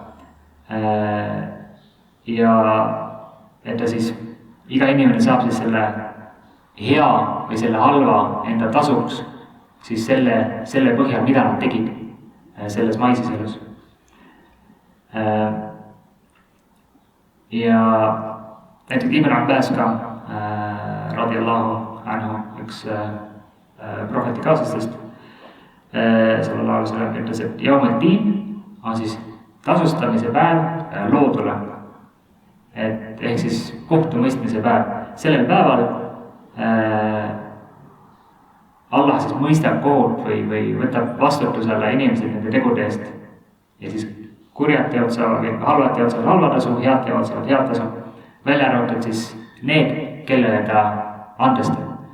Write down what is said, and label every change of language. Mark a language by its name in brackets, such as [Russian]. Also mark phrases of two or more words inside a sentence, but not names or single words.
[Estonian] Ja et ta siis, iga inimene saab siis selle hea või selle halva enda tasuks siis selle põhjal, mida nad tegid selles maises elus. Ja näiteks Ibn Abbas ka [Arabic] رضي الله عنه, [Estonian] üks prohveti kaaslastest [Arabic] صلى الله عليه وسلم [Estonian] ütles, et yawmiddin on siis tasustamise päev loodule, et ehk siis kohtumõistmise päev. Sellel päeval Allah siis mõistab kohut või võtab vastutusele inimesed nende tegude eest ja siis kurjad teod saavad, halvad teod saavad halva tasu, head teod saavad head tasu, välja arvatud siis need, kellele ta andestab.